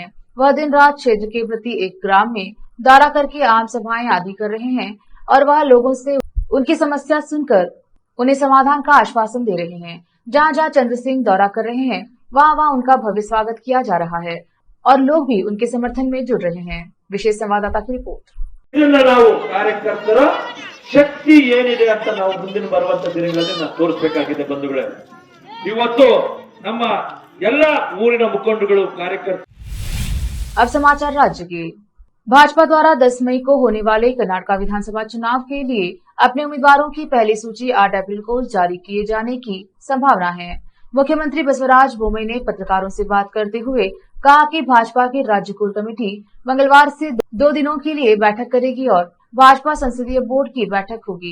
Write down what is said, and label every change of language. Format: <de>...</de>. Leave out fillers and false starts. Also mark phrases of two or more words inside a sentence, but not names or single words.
<hi>वह दिन रात क्षेत्र के प्रति एक ग्राम में दौरा करके आम सभाएं आदि कर रहे हैं और वह लोगों से उनकी समस्या सुनकर उन्हें समाधान का आश्वासन दे रहे हैं। जहां जहां चंद्र सिंह दौरा कर रहे हैं, वहां उनका भव्य स्वागत किया जा रहा है और लोग भी उनके समर्थन में जुड़ रहे हैं। विशेष संवाददाता की रिपोर्ट।</hi> <kn>ನಾವು ಕಾರ್ಯಕರ್ತರ ಶಕ್ತಿ ಏನಿದೆ ಅಂತ ನಾವು ಮುಂದಿನ ಬರುವಂತ ದಿನಗಳಲ್ಲಿ ನಾವು ತೋರಿಸಬೇಕಾಗಿದೆ ಬಂಧುಗಳೇ। ಇವತ್ತು ನಮ್ಮ ಎಲ್ಲ ಊರಿನ ಮುಖಂಡಗಳು ಕಾರ್ಯಕರ್ತರು।</kn> <hi>अब समाचार राज्य के। भाजपा द्वारा 10 मई को होने वाले कर्नाटक विधानसभा चुनाव के लिए अपने उम्मीदवारों की पहली सूची 8 अप्रैल को जारी किए जाने की संभावना है। मुख्यमंत्री बसवराज बोम्मई ने पत्रकारों से बात करते हुए कहा कि भाजपा की राज्य</hi> <en>core committee</en> <hi>मंगलवार से 2 दिनों के लिए बैठक करेगी और भाजपा संसदीय बोर्ड की बैठक होगी।</hi>